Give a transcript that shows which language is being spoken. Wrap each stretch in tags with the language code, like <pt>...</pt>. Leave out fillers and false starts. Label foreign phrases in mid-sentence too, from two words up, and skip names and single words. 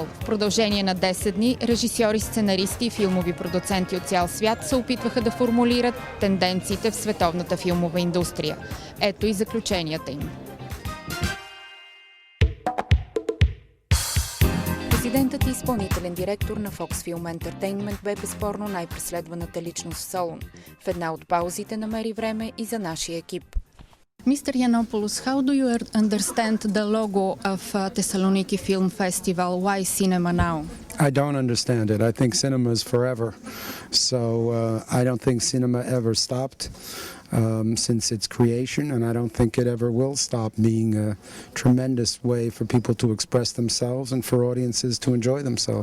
<bg>В продължение на 10 дни режисьори, сценаристи и филмови продуценти от цял свят се опитваха да формулират тенденциите в световната филмова индустрия. Ето и заключенията им. Президентът и изпълнителен директор на Fox Film Entertainment бе безспорно най-преследваната личност в Солун. В една от паузите намери време и за нашия екип.</bg> <en>Mr. Yiannopoulos, how do you understand the logo of Thessaloniki Film Festival? Why cinema now? I don't understand it. I think cinema is forever. So I don't think cinema ever stopped since its creation, and I don't think it ever will stop being a tremendous way for people to express themselves and for audiences to enjoy themselves.</en>